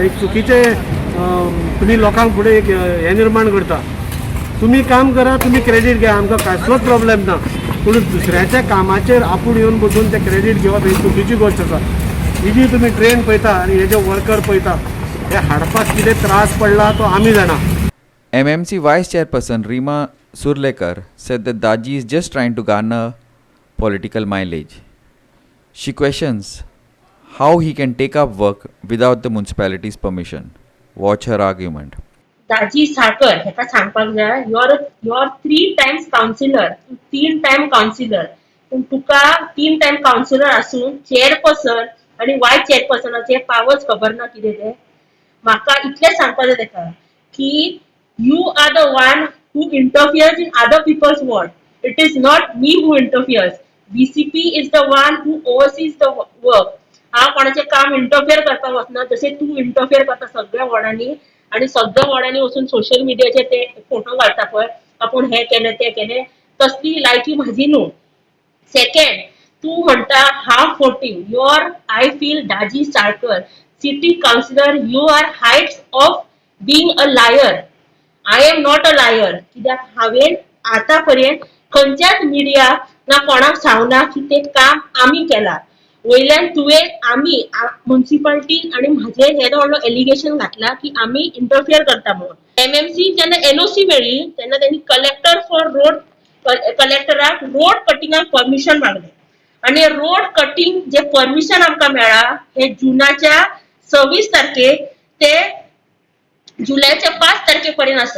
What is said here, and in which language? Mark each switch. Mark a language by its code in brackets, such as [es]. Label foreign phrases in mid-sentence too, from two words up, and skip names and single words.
[kok] एक चुकीचें तुमी लोकांक फुडें एक हें निर्माण करता. तुमी काम करा तुमी क्रेडीट घ्या आमकां कसलोच प्रॉब्लेम ना पूण दुसऱ्याच्या कामाचेर आपूण येवन बसून तें क्रेडीट घेवप ही चुकीची गोश्ट आसा. ही जी तुमी ट्रेन पळयता आनी हे जे वर्कर पळयता हे हाडपाक कितें त्रास पडला तो आमी जाणा. [en] MMC Vice Chairperson Reema Surlekar said that Daji is just trying to garner political mileage. She questions how he can take up work without the municipality's permission. Watch her argument. Daji Sarkar, [kok] हेका सांगपाक जाय, [en] you're 3 times councillor, 3 time councillor. [kok] तुका [en] 3 time councillor [kok] आसून चेअरपर्सन आणि वायस चेअरपर्सनाचे पावर्स खबर ना कितें ते. म्हाका इतलें सांगपाक जाय तेका की [en] you are the one who interferes in other people's work. It is not me who interferes. VCP is the one who oversees the work. [kok] हांव कोणाचें काम इंटरफियर करपाक वचना तशें तूं इंटरफियर करता सगळ्या वॉर्डांनी आनी सगळ्या वॉर्डांनी वचून [en] social media [kok] ते फोटो घालता पळय आपूण हें केलें तें केलें तसली लायकी म्हाजी न्हू. सेकंड तूं म्हणटा [en] half voting I feel Daji Sarkar city councillor you are heights of being a liar. I am not a liar. [kok] कित्याक हांवें आतां पर्यंत खंयच्याच मिडिया ना कोणाक सांगना की तें काम आमी केलां. वयल्यान तुवें आमी म्युनिसिपालिटी आनी म्हाजेर येदो व्हडलो एलिगेशन घातला की आमी इंटरफियर करता म्हणून. MMC जेन्ना NOC मेळ्ळी तेन्ना तेणी कलेक्टराक [en] road cutting [kok] परमिशन मागलें आणि [en] road cutting [kok] जे परमिशन आमकां मेळ्ळा हे जुनाच्या 26 तारखेक ते जुलयाच्या 5 तारखेपर्यंत आसा.